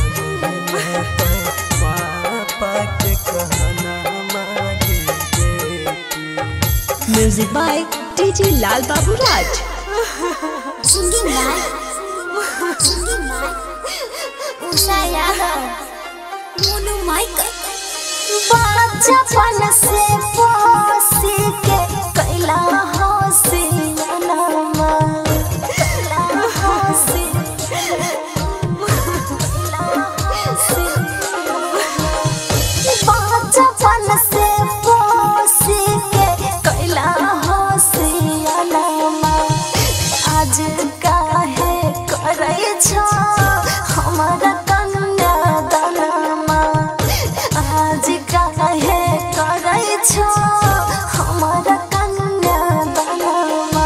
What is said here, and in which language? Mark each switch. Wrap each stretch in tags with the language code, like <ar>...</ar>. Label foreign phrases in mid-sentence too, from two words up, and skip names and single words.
<en>Music by DJ Lal Babu Raj. Singing by Usha Yadav, Monu Michael.</en> <mai>बचपन से पोसी के कैला होसी अनमा कैला होसी बचपन से पोसी के कैला होसी अनमा आज काहे करे छो हमारा कन्या दानमा आज काहे करे छो हमारा कन्या दानमा</mai>